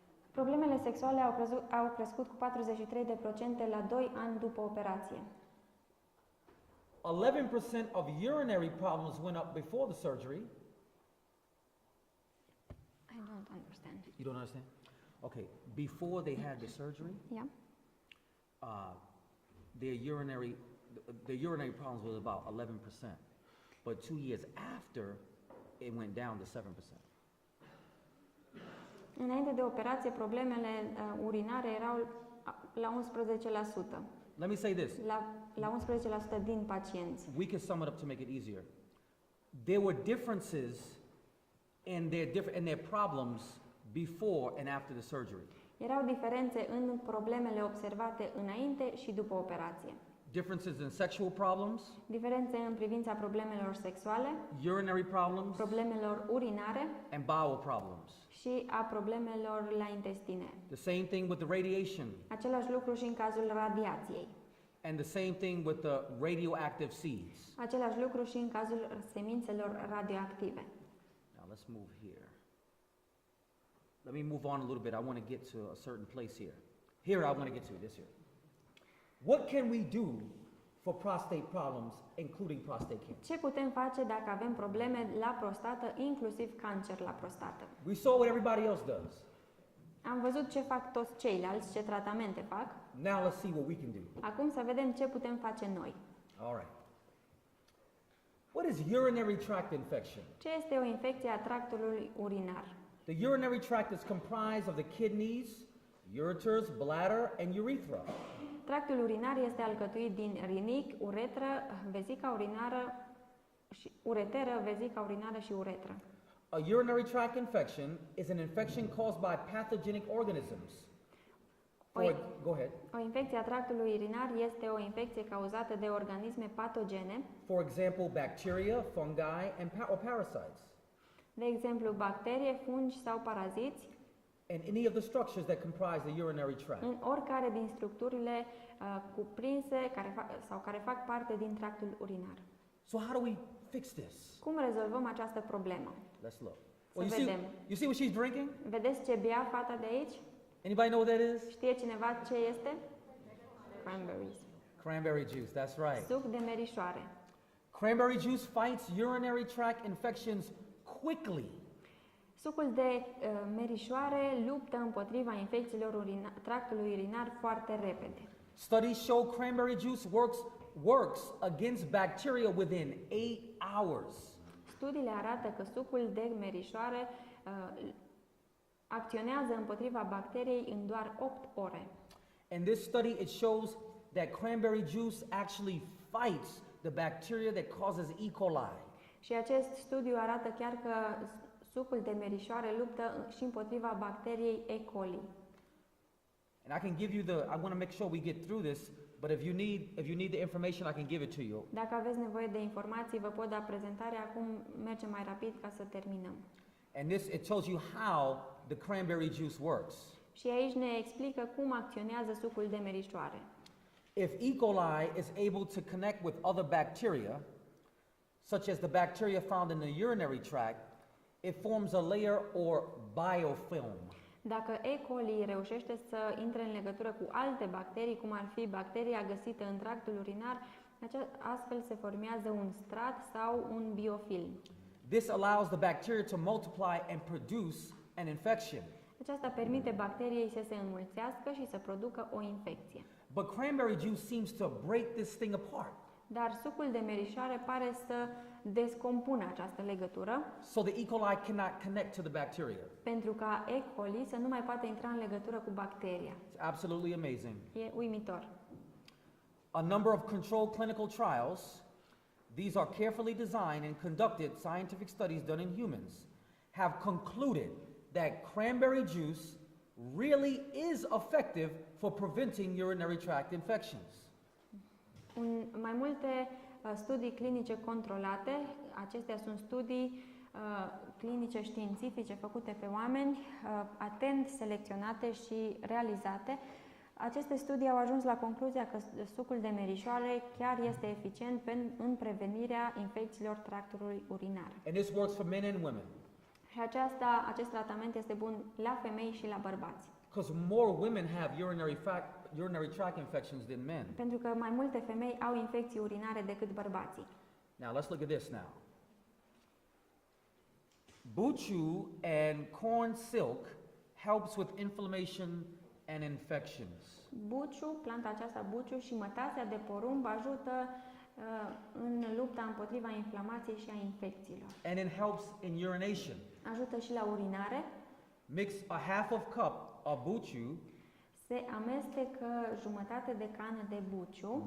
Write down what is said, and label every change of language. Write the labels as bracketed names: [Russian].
[Romanian] Problemele sexuale au crescut cu 43% la 2 ani după operație. [English] 11% of urinary problems went up before the surgery. I don't understand. You don't understand? Okay, before they had the surgery, Yeah. their urinary problems was about 11%. But 2 years after, it went down to 7%. [Romanian] Înainte de operație, problemele urinare erau la 11%. [English] Let me say this. [Romanian] La 11% din pacienți. [English] We can sum it up to make it easier. There were differences in their problems before and after the surgery. [Romanian] Erau diferențe în problemele observate înainte și după operație. [English] Differences in sexual problems, [Romanian] Diferențe în privința problemelor sexuale, [English] urinary problems, [Romanian] problemelor urinare [English] and bowel problems. [Romanian] și a problemelor la intestine. [English] The same thing with the radiation, [Romanian] Același lucru și în cazul radiației. [English] and the same thing with the radioactive seeds. [Romanian] Același lucru și în cazul semințelor radioactive. [English] Now let's move here. Let me move on a little bit. I want to get to a certain place here. Here I want to get to this here. What can we do for prostate problems, including prostate cancer? [Romanian] Ce putem face dacă avem probleme la prostată, inclusiv cancer la prostată? [English] We saw what everybody else does. [Romanian] Am văzut ce fac toți ceilalți, ce tratamente fac. [English] Now let's see what we can do. [Romanian] Acum să vedem ce putem face noi. [English] All right. What is urinary tract infection? [Romanian] Ce este o infecție a tractului urinar? [English] The urinary tract is comprised of the kidneys, ureters, bladder, and urethra. [Romanian] Tractul urinar este alcătuit din rinic, uretră, vezica urinară și ureteră, vezica urinară și uretră. [English] A urinary tract infection is an infection caused by pathogenic organisms. Go ahead. [Romanian] O infecție a tractului urinar este o infecție cauzată de organisme patogene, [English] For example, bacteria, fungi, or parasites. [Romanian] de exemplu bacterii, fungi sau paraziți, [English] And any of the structures that comprise the urinary tract. [Romanian] în oricare din structurile cuprinse care fac parte din tractul urinar. [English] So how do we fix this? [Romanian] Cum rezolvăm această problemă? [English] Let's look. [Romanian] Să [English] Well, [Romanian] vedem. [English] you see what she's drinking? [Romanian] Vedeți ce bea fata de aici? [English] Anybody know what that is? [Romanian] Știe cineva ce este? Cranberries. [English] Cranberry juice, that's right. [Romanian] Suc de merișoare. [English] Cranberry juice fights urinary tract infections quickly. [Romanian] Sucul de merișoare luptă împotriva infecțiilor tractului urinar foarte repede. [English] Studies show cranberry juice works against bacteria within 8 hours. [Romanian] Studiile arată că sucul de merișoare acționează împotriva bacteriei în doar 8 ore. [English] In this study, it shows that cranberry juice actually fights the bacteria that causes E. coli. [Romanian] Și acest studiu arată chiar că sucul de merișoare luptă și împotriva bacteriei E. coli. [English] And I can give you I want to make sure we get through this, but if you need the information, I can give it to you. [Romanian] Dacă aveți nevoie de informații, vă pot da prezentarea. Acum mergem mai rapid ca să terminăm. [English] And it tells you how the cranberry juice works. [Romanian] Și aici ne explică cum acționează sucul de merișoare. [English] If E. coli is able to connect with other bacteria, such as the bacteria found in the urinary tract, it forms a layer or biofilm. [Romanian] Dacă E. coli reușește să intre în legătură cu alte bacterii, cum ar fi bacteria găsită în tractul urinar, astfel se formează un strat sau un biofilm. [English] This allows the bacteria to multiply and produce an infection. [Romanian] Aceasta permite bacteriei să se înmulțească și să producă o infecție. [English] But cranberry juice seems to break this thing apart. [Romanian] Dar sucul de merișoare pare să descompună această legătură, [English] So the E. coli cannot connect to the bacteria. [Romanian] pentru ca E. coli să nu mai poată intra în legătură cu bacteria. [English] It's absolutely amazing. [Romanian] E uimitor. [English] A number of controlled clinical trials, these are carefully designed and conducted scientific studies done in humans, have concluded that cranberry juice really is effective for preventing urinary tract infections. [Romanian] Mai multe studii clinice controlate, acestea sunt studii clinice științifice făcute pe oameni, atent selecționate și realizate. Aceste studii au ajuns la concluzia că sucul de merișoare chiar este eficient în prevenirea infecțiilor tractului urinar. [English] And this works for men and women. [Romanian] Și acest tratament este bun la femei și la bărbați. [English] Because more women have urinary tract infections than men. [Romanian] Pentru că mai multe femei au infecții urinare decât bărbații. [English] Now let's look at this now. Buchu and corn silk helps with inflammation and infections. [Romanian] Buciu, planta aceasta buciu și mătasea de porumb ajută în lupta împotriva inflamației și a infecțiilor. [English] And it helps in urination. [Romanian] Ajută și la urinare. [English] Mix a half of cup of buchu, [Romanian] Se amestecă jumătate de cană de buciu,